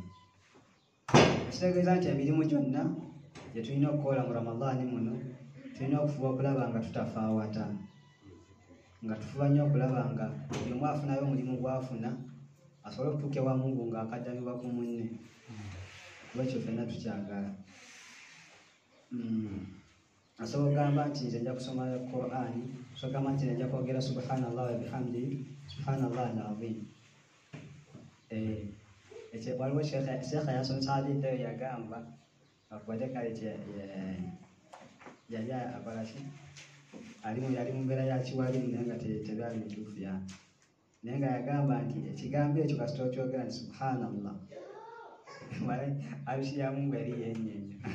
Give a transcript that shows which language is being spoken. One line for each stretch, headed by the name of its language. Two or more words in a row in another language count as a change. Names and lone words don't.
Ganda: Ekitegeeza nti emirimu gyonna gye tulina okukola mu Ramadaani muno tulina okufuba okulaba nga tutafaawata, nga tufuba nnyo okulaba nga buli omu afunayo omulimu gw'afuna asobole okutuuka ewa Mungu ng'akaddamibwa ku munne. Kuba ekyo ffenna tukyagala. Asobola okugamba nti nze nja kusoma Qur'ani, asobola okugamba nti nja kwogera
Arabic: سبحان الله وبحمده سبحان الله العظيم.
Ganda: Waliwo Sheikh yasomesa haditha eyo yagamba akubadde kale yali akola ki? Yali mu mbeera ya kiwalimu naye nga tebyali bituufu yani. Naye nga yagamba nti ekigambo ekyo kasita okyogera nti subhanallah arushi ya Mungu eri yennyenya.